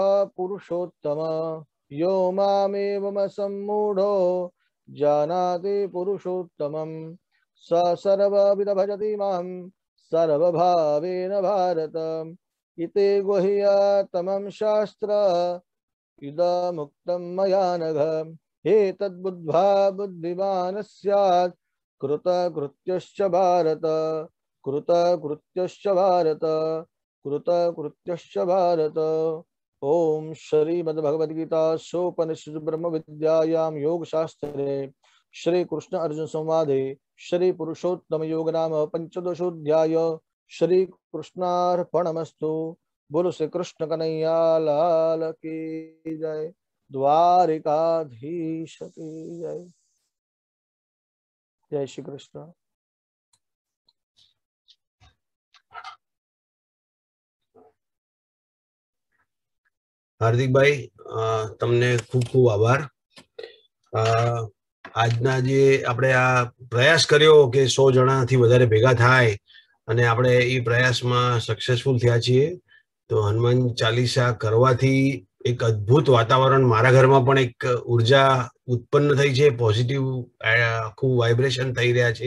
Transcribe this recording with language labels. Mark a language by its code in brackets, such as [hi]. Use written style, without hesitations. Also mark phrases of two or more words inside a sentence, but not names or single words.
[sa] पुरुषोत्तम यो मामेवमसम्मूढो जानाति पुरुषोत्तमं स सर्वविद भजति मां सर्वभावेन भारत इति गुह्यतमं शास्त्र इदमुक्तं मया नघ एतद्बुद्ध्वा बुद्धिमान् स्यात् कृतकृत्यश्च भारत कृतकृत्यश्च भारत कृतकृत्यश्च भारत। ओम श्रीमद्भगवद्गीतासूपनिषद् ब्रह्म विद्यायां योगशास्त्रे श्री कृष्ण अर्जुन संवादे श्री पुरुषोत्तम योग नाम पंचदशोऽध्याय श्री कृष्णार्पणमस्तु। [hi] बोलो श्री कृष्ण कन्हैया लाल की जय, द्वारिकाधीश की जय। जय श्री कृष्ण। [gu] હાર્દિક ભાઈ તમને ખૂબ ખૂબ આભાર। આજના જે આપણે આ પ્રયાસ કર્યો કે 100 જણાથી વધારે ભેગા થાય અને આપણે એ પ્રયાસમાં સક્સેસફુલ થયા છીએ, તો હનુમાન ચાલીસા કરવાથી એક અદ્ભુત વાતાવરણ મારા ઘરમાં પણ એક ઉર્જા ઉત્પન્ન થઈ છે, પોઝિટિવ આખું વાઇબ્રેશન થઈ રહ્યા છે।